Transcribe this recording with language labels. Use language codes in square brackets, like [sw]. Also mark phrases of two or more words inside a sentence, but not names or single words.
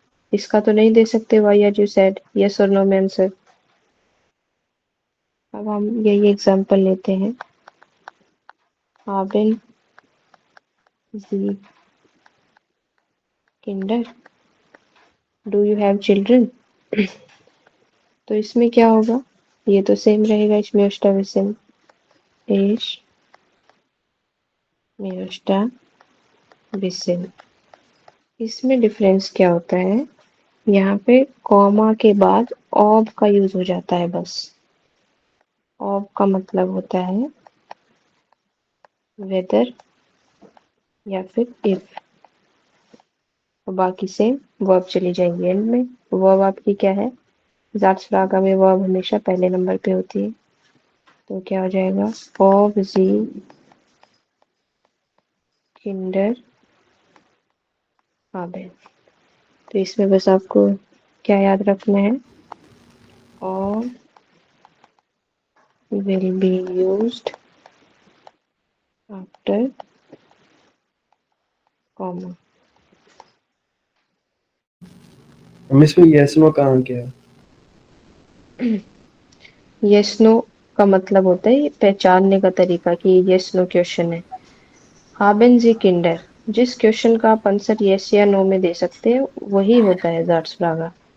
[hi] इसका तो नहीं दे सकते [en] why are you sad, [hi] यस और नो में आंसर। अब हम यही एग्जांपल लेते हैं, [de] haben Sie Kinder, [en] do you have children. [hi] तो इसमें क्या होगा? ये तो सेम रहेगा, इसमें अष्टाविसन एश में अष्टा विसिन। इसमें डिफरेंस क्या होता है? यहाँ पे कॉमा के बाद ऑब का यूज हो जाता है बस। ऑब का मतलब होता है वेदर या फिर इफ, और बाकी सेम। वर्ब चली जाएंगी एंड में। वर्ब आपकी क्या है? Satzfrage में वर्ब हमेशा पहले नंबर पे होती है, तो क्या हो जाएगा? [de] Ob sie Kinder haben। [hi] तो इसमें बस आपको क्या याद रखना है? [en] Ob will be used after comma। [hi] हम इसमें [en] yes no [hi] कहाँ क्या है? [en] yes no [hi] का मतलब होता है ये पहचानने का तरीका कि [en] yes no question [hi] है। [de] haben Sie Kinder, [hi] जिस क्वेश्चन का आप आंसर यस या नो में दे सकते हैं वही होता है Satzfrage।